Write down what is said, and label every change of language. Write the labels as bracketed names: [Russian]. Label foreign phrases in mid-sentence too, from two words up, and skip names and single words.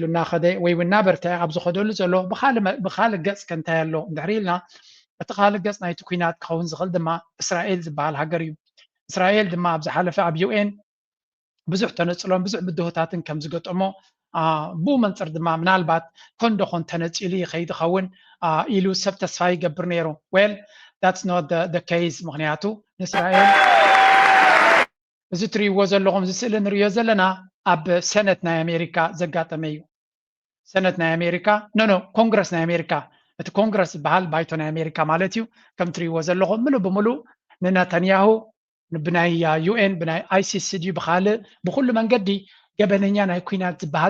[Tigrinya] እናኸደ ወይ እውን እናበርትዐ ኣብ ዝኸደሉ ዘሎ ብካልእ ገፅ ከንታይ ኣሎ እንድሕር ኢልና እቲ ካልእ ገፅ ናይቲ ኩናት ክኸውን ዝኽእል ድማ እስራኤል ዝበሃል ሃገር እዩ እስራኤል ድማ ኣብ ዝሓለፈ ኣብ ዩኤን ብዙሕ ተነፅሎን ብዙሕ ብድሆታትን ከም ዝገጠሞ ብኡ መንፅር ድማ ምናልባት ኮንዶኾን ተነፂሉ ይኸይድ ይኸውን ኢሉ ሰብ ተስፋ ይገብር ነይሩ [English] well that's not the case [Tigrinya] ምክንያቱ ንእስራኤል እዚ ትሪእዎ ዘለኹም እዚ ስእሊ ንሪኦ ዘለና ኣብ ሰነት ናይ ኣሜሪካ ዘጋጠመ እዩ ሰነት ናይ ኣሜሪካ ኮንግረስ ናይ ኣሜሪካ እቲ ኮንግረስ ዝበሃል ባይቶ ናይ ኣሜሪካ ማለት እዩ ከም ትሪእዎ ዘለኹም ሙሉእ ብሙሉእ ንነታንያሁ ብናይ ዩኤን ብናይ ኣይሲሲ ድዩ ብካልእ ብኩሉ መንገዲ ገበነኛ ናይ ኩናት ዝበሃል